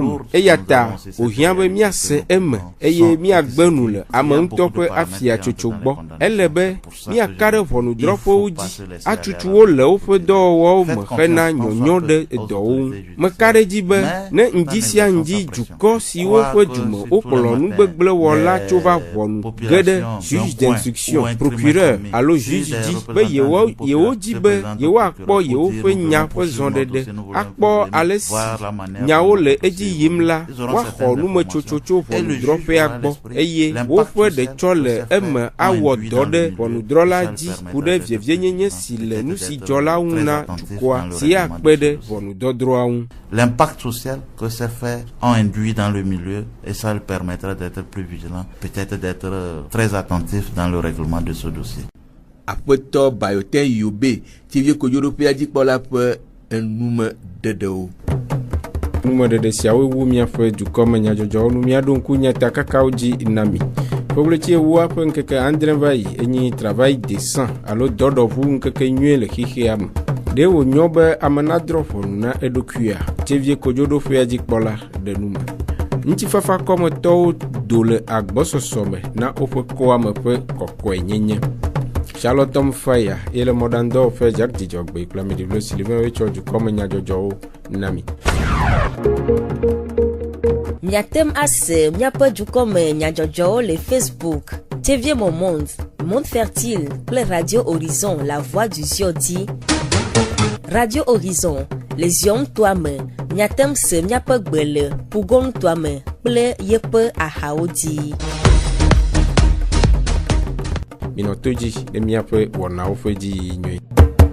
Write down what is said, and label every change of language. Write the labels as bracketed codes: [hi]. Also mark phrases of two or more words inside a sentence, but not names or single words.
[ee] me eya ta wòhiã be míase eme eye míagbe nu le ame ŋutɔ ƒe afiatsotso gbɔ ele be míaka ɖe ʋɔnudrɔ̃ƒewo dzi atutu wo le woƒe dɔwɔwɔwo me hena nyɔnyɔ ɖe edɔwo ŋu meka ɖe dzi be ne ŋdi sia ŋdi dukɔ siwo ƒe dume wokplɔ nugbegblẽwɔla tso va ʋɔnu ge ɖe [fr] juge d'instruction procureur [ee] alo juge dzi be yewo dzi be yewoakpɔ yewoƒe nya ƒe zɔɖeɖe akpɔ ale si nyawo le edzi yim la woaxɔ numetsotso tso ʋɔnudrɔ̃ƒea gbɔ eye woƒe ɖetsɔ le eme awɔ dɔ ɖe ʋɔnudrɔ̃la dzi ku ɖe vievienyenye si le nu si dzɔ la ŋu na dukɔa si akpe ɖe ʋɔnudɔdrɔ̃a ŋu. [fr] L'impact social que ces faits ont induit dans le milieu et ça lui permettra d'être plus vigilant, peut-être d'être très attentif dans le règlement de ce dossier. [ee] Aƒetɔ Bayote Yobe tivie kodzoɖoƒea dzikpɔla ƒe enume ɖeɖewo. Numeɖeɖe siawo wu míaƒe dukɔme nyadzɔdzɔwo nu míaɖo ŋku nyatakakawo dzi na mi. Ƒeʋletsi ewoa ƒe ŋkeke andre va yi enyi [fr] travail décent [ee] alo dɔɖɔʋu ŋkeke nyuie le xixea me. Ɖe wònyɔ be ame nadrɔ̃ ʋɔnu na eɖokuia, tivie kodzoɖoƒea dzikpɔla ɖe nume. ŋutifafa kɔmetɔwo do le agbɔsɔsɔ me na woƒe koa me ƒe kɔkɔenyenye. Charlotte Faya et le modando fait Jack Dijogbe kple ameɖiɖo Sylvain wetsɔ dukɔme nyadzɔdzɔwo na mi. Miatem ase miaƒe dukɔme nyadzɔdzɔwo le Facebook, TV Moment, Monde Fertile kple Radio Horizon, La Voix du Zion di. Radio Horizon, les Zion toa me, miatem se miaƒe gbe le Pugon toa me kple yeƒe ahawo di. Minɔto dzi ne miaƒe wɔnawo ƒe dzi nyuie.